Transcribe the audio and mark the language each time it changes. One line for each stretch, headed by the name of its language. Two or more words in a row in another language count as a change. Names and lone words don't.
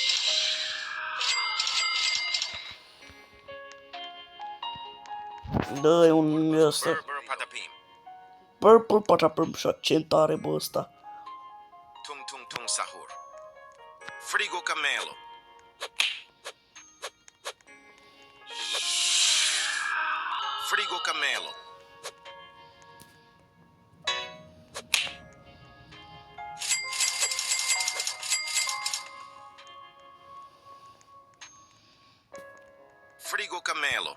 Romanian: Dă-i un ăsta. Burr patapim. Purple patapim și accent are bă ăsta. Tung tung tung sahur. Frigo camelo. Frigo camelo. Frigo camelo.